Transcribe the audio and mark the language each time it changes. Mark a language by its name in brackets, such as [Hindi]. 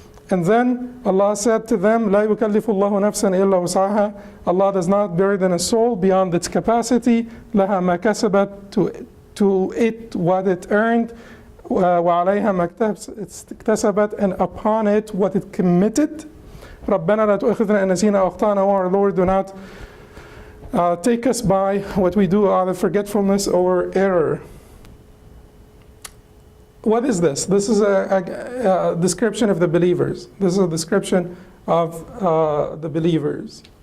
[English] And then Allah said to them, [Arabic] لا يكلف الله نفسا إلا وسعها. [English] Allah does not burden a soul beyond its capacity. [Arabic] لها ما كسبت, [English] to it what it earned, [Arabic] وعليها ما اكتسبت, [English] and upon it what it committed. [Arabic] ربنا لا تؤاخذنا إن نسينا أو أخطأنا. [English] Our Lord, do not take us by what we do out of forgetfulness or error. What is this? This is a description of the believers. This is a description of the believers.